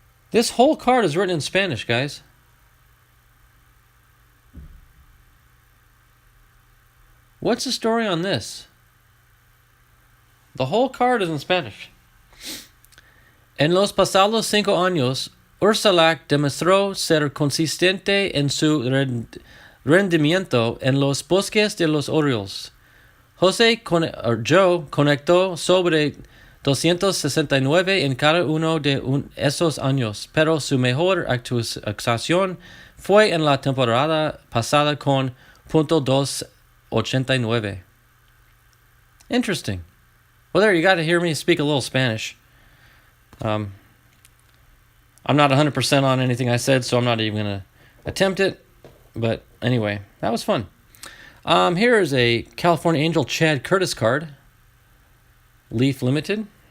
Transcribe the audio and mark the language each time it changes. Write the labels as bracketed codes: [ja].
[en] This whole card is written in Spanish, guys. What's the story on this? The whole card is in Spanish. [es] En los pasados 5 años, Ursulak demostró ser consistente en su rendimiento en los bosques de los Orioles. Joe conectó sobre 269 en cada uno de esos años, pero su mejor actuación fue en la temporada pasada con .289. [en] Interesting. Well, there, you got to hear me speak a little Spanish. I'm not 100% on anything I said, so I'm not even going to attempt it. But anyway, that was fun. Here is a California Angel Chad Curtis card. Leaf Limited.